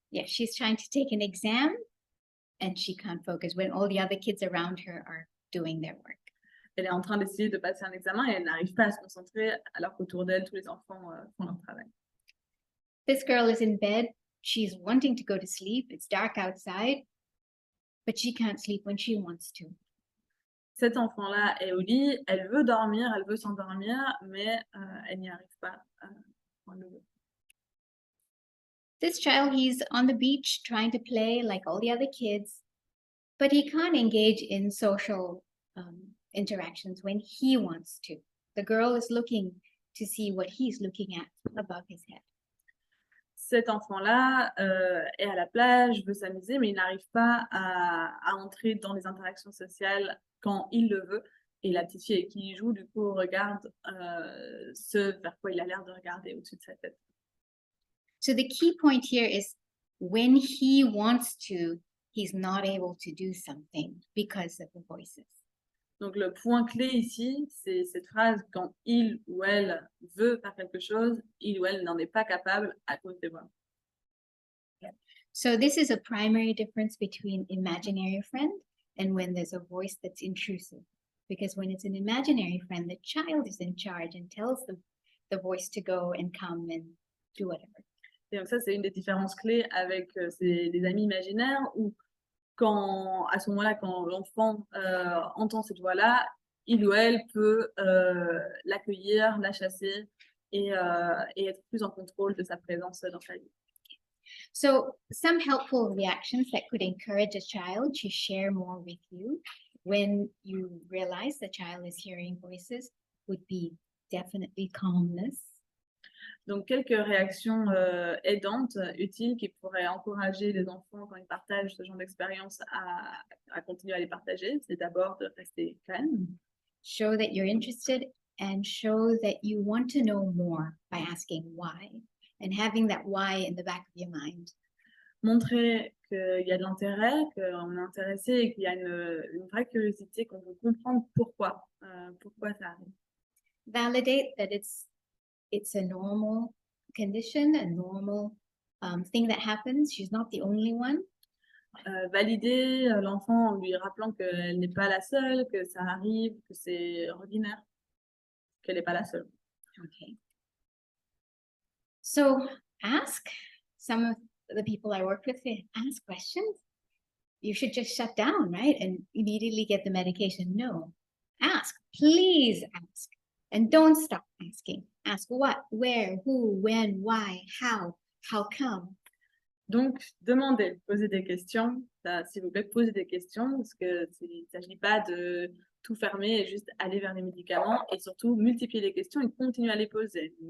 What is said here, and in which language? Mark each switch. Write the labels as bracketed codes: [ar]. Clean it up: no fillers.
[en] Yeah, she's trying to take an exam and she can't focus when all the other kids around her are doing their work. [fr] Elle est en train d'essayer de passer un examen et elle n'arrive pas à se concentrer alors qu'autour d'elle, tous les enfants font leur travail. [en] This girl is in bed. She's wanting to go to sleep. It's dark outside, but she can't sleep when she wants to. [fr] Cet enfant-là est au lit, elle veut dormir, elle veut s'endormir, mais elle n'y arrive pas quand elle le veut. [en] This child, he's on the beach trying to play like all the other kids, but he can't engage in social interactions when he wants to. The girl is looking to see what he's looking at above his head. [fr] Cet enfant-là est à la plage, veut s'amuser, mais il n'arrive pas à entrer dans les interactions sociales quand il le veut. Et la petite fille avec qui il joue, du coup, regarde ce vers quoi il a l'air de regarder au-dessus de sa tête. [en] So the key point here is when he wants to, he's not able to do something because of the voices. [fr] Donc le point clé ici, c'est cette phrase, quand il ou elle veut faire quelque chose, il ou elle n'en est pas capable à cause des voix. [en] So this is a primary difference between imaginary friend and when there's a voice that's intrusive. Because when it's an imaginary friend, the child is in charge and tells the voice to go and come and do whatever. [fr] Et donc ça, c'est une des différences clés avec des amis imaginaires où à ce moment-là, quand l'enfant entend cette voix-là, il ou elle peut l'accueillir, la chasser et être plus en contrôle de sa présence dans sa vie. [en] So some helpful reactions that could encourage a child to share more with you when you realize the child is hearing voices would be definitely calmness. [fr] Donc, quelques réactions aidantes, utiles, qui pourraient encourager les enfants, quand ils partagent ce genre d'expérience, à continuer à les partager. C'est d'abord de rester calme. [en] Show that you're interested and show that you want to know more by asking why and having that why in the back of your mind. [fr] Montrer qu'il y a de l'intérêt, qu'on est intéressé et qu'il y a une vraie curiosité, qu'on veut comprendre pourquoi ça arrive. [en] Validate that it's a normal condition, a normal thing that happens. She's not the only one. [fr] Valider l'enfant en lui rappelant qu'elle n'est pas la seule, que ça arrive, que c'est ordinaire, qu'elle n'est pas la seule. [en] Okay. So ask some of the people I worked with, ask questions. You should just shut down, right? And immediately get the medication. No, ask, please ask. And don't stop asking. Ask what, where, who, when, why, how come. [fr] Donc, demandez, posez des questions. S'il vous plaît, posez des questions parce que il ne s'agit pas de tout fermer et juste aller vers les médicaments et surtout multiplier les questions et continuer à les poser.